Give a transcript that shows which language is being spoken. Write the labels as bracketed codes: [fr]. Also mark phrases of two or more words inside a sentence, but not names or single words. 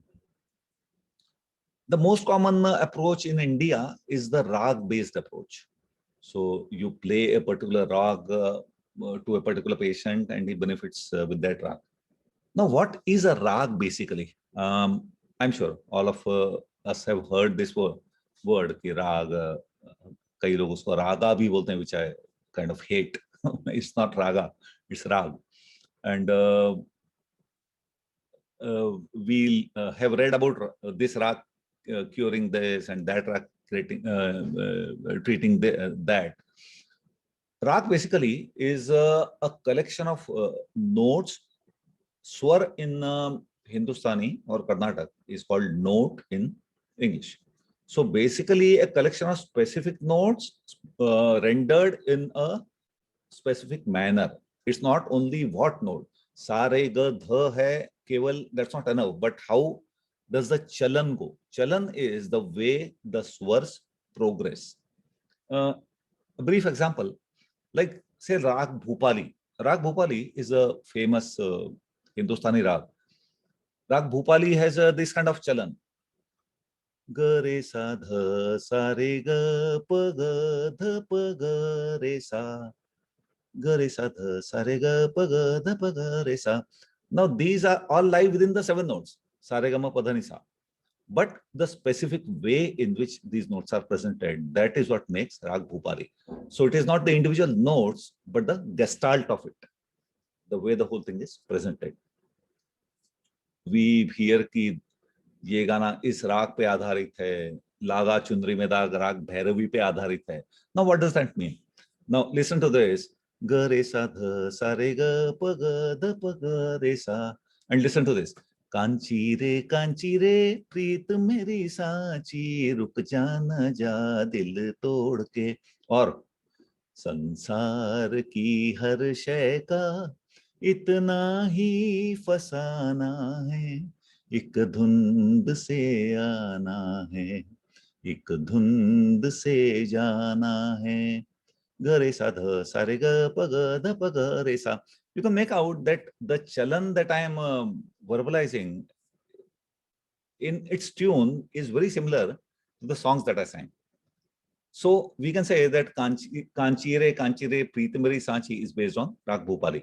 [en] The most common approach in India is the rag-based approach. So you play a particular rag to a particular patient, and he benefits with that rag. Now, what is a rag basically? I'm sure all of us have heard this word ki rag. [hi] कई लोग उसको रागा भी बोलते हैं, [en] which I kind of hate. It's not raga, it's rag. And we have read about this rag curing this and that rag treating that. Rag basically is a collection of notes. Swar in Hindustani or Karnataka is called note in English. So basically a collection of specific notes rendered in a specific manner. It's not only what note. [hi] सा रे ग ध है केवल, [en] that's not enough. But how does the chalan go? Chalan is the way the swars progress. A brief example, like say Rag Bhupali. Rag Bhupali is a famous Hindustani rag. Rag Bhupali has this kind of chalan. [hi] ग रे सा ध सा रे ग प ग ध प ग रे सा ग रे सा ध सा रे ग प ग ध प ग रे सा. [en] Now these are all live within the 7 notes. [hi] सा रे ग म प ध नि सा. [en] But the specific way in which these notes are presented, that is what makes Rag Bhupali. So it is not the individual notes, but the gestalt of it, the way the whole thing is presented. We hear [hi] कि ये गाना इस राग पे आधारित है, लागा चुनरी में दाग राग भैरवी पे आधारित है. [en] Now what does that mean? Now listen to this. [hi] ग रे सा ध सा रे ग प ग ध प ग रे सा. [en] And listen to this. [hi] कांची रे प्रीत मेरी साची रुक जाना जा दिल तोड़ के. और संसार की हर शय का इतना ही फसाना है, एक धुंध से आना है, एक धुंध से जाना है. ग रे सा ध सा रे ग प ग ध प ग रे sa. [en] You can make out that the chalan that I am verbalizing in its tune is very similar to the songs that I sang. So we can say that Kanchire Pritamari Sanchi is based on Rag Bhupali.